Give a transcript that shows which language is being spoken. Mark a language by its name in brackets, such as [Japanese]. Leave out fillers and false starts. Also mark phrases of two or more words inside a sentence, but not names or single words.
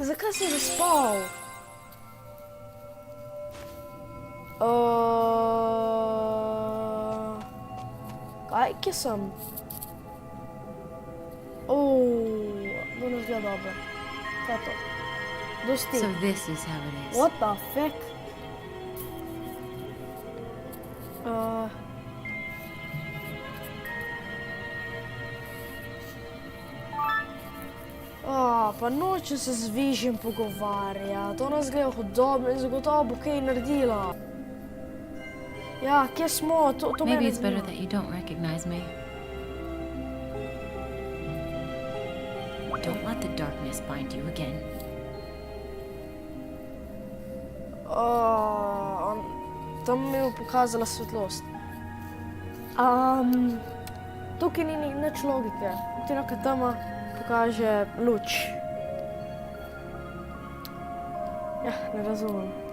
[Slovenian] Zakaj si zaspal? Kaj, kje sem? To ne zgleda dobro. Kaj je to? Dosti. [English] So this is how it is. What the fuck? [Slovenian] Pa nočem se z Vižjem pogovarjati. Ona zgleda hudobno in zagotovo bo kaj naredila. Ja, kje smo? To mene [English] Maybe it's better [Slovenian] zanima. [English] that you don't recognize me. Don't let the darkness bind you again. [Slovenian] Tam mi je pokazala svetlost. Tukaj ni nič logike. Ti neka tama pokaže luč. Ja, ne razumem.